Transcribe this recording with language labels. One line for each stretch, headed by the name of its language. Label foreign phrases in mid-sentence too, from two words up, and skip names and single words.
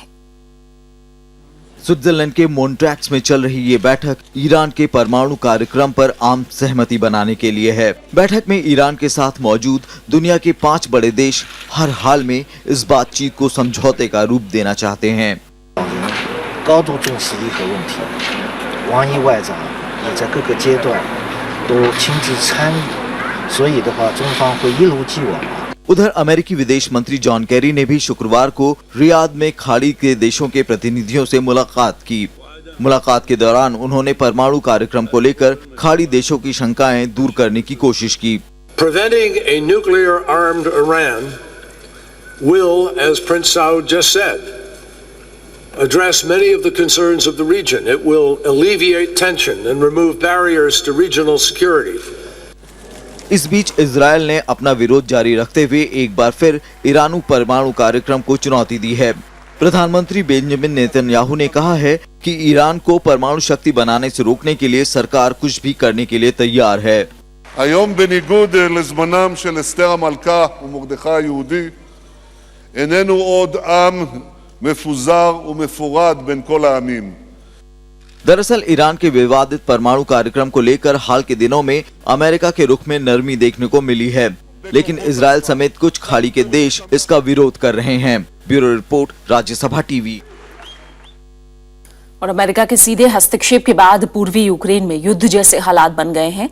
Hindi: स्विट्जरलैंड के मॉन्ट्रिक्स में चल रही ये बैठक ईरान के परमाणु कार्यक्रम पर आम सहमति बनाने के लिए है। बैठक में ईरान के साथ मौजूद दुनिया के 5 बड़े देश हर हाल में इस बातचीत को समझौते का रूप देना चाहते हैं।
Chinese: 高度重视一个问题，王毅外长也在各个阶段都亲自参与，所以的话，中方会一如既往。
Hindi: उधर अमेरिकी विदेश मंत्री जॉन केरी ने भी शुक्रवार को रियाद में खाड़ी के देशों के प्रतिनिधियों से मुलाकात की। मुलाकात के दौरान उन्होंने परमाणु कार्यक्रम को लेकर खाड़ी देशों की शंकाएं दूर करने की कोशिश की।
English: Preventing a nuclear-armed Iran will, as Prince Saud just said, address many of the concerns of the region. It will alleviate tension and remove barriers to regional security.
Hindi: इस बीच इजरायल ने अपना विरोध जारी रखते हुए एक बार फिर ईरानी परमाणु कार्यक्रम को चुनौती दी है। प्रधानमंत्री बेंजामिन नेतन्याहू ने कहा है कि ईरान को परमाणु शक्ति बनाने से रोकने के लिए सरकार कुछ भी करने के लिए तैयार है।
Hebrew: היום בניגוד לזמנם של אסתר המלכה ומרדכי היהודי, איננו עוד עם מפוזר ומפורד בין כל העמים.
Hindi: दरअसल ईरान के विवादित परमाणु कार्यक्रम को लेकर हाल के दिनों में अमेरिका के रुख में नरमी देखने को मिली है, लेकिन इजरायल समेत कुछ खाड़ी के देश इसका विरोध कर रहे हैं।
English: bureau report,
Hindi: राज्यसभा टीवी। और अमेरिका के सीधे हस्तक्षेप के बाद पूर्वी यूक्रेन में युद्ध जैसे हालात बन गए हैं।